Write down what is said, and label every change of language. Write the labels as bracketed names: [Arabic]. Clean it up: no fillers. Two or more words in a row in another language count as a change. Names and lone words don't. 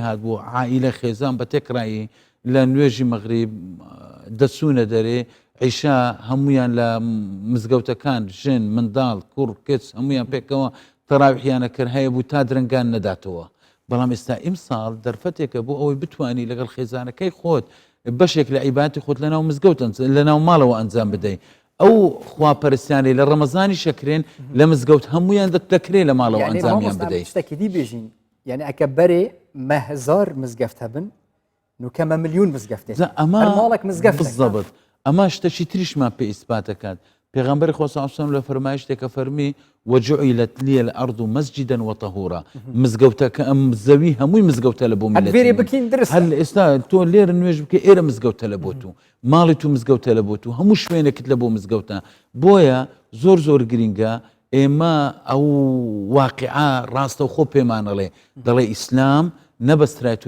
[Central Kurdish] هات بۆ عائیلە خێزان بە تێکڕایی لە نوێژی مەغریب دەچوونە دەرێ عیشا هەمویان لە مزگەوتەکان ژن منداڵ کوڕ کچ هەمویان پێکەوە تەراویحیانە کرد هەیە بوو تا درنگان نەداتەوە بەڵام ئێستا ئیمساڵ دەرفەتێکە بۆ ئەوەی بتوانی لەگەڵ خێزانەکەی خۆت بەشێک لە عیباتی خۆت لەناو مزگەوت لەناو ماڵەوە ئەنجام بدەیت ئەو خواپەرستیانی لە ڕەمەزانی شەکرێن لە مزگەوت هەمویان دەکرێت لە ماڵەوە ئەنجامیان بدەیت [Kurdish] شتێکی دی بێژین یعنی ئەکە بەرێ مەهزار مزگەفت هەبن نوکەمە ملیون مزگەفتێ [Central Kurdish] ئەمە [Kurdish] ماڵێک مزگەفت [Central Kurdish] بالضبط ئەمە شتەشی تریشمان پێ ئیسپاتەکات پێغەمبەری خوا [Arabic] صلی الله علیه و سلم [Central Kurdish] لە فەرمایشتێکە فەرمی [Arabic] وجعلت لي الأرض مسجدا وطهورا [Central Kurdish] مزگەوتەکە ئەم زەوی هەمووی مزگەوتە لە بۆ [Kurdish] ملەتی بکەین درست [Central Kurdish] هەر ئێستا تۆ لێرە نوێژ بکە ئێرە مزگەوتە لە بۆ تو ماڵی تو مزگەوتە لە بۆ تو هەموو شوێنێکت لە بۆ مزگەوتە بۆیە زۆر گرینگە ئێمە ئەو واقعا ڕاستە و خۆ پێمانەڵێ دەڵێ ئیسلام نەبەسترایەوە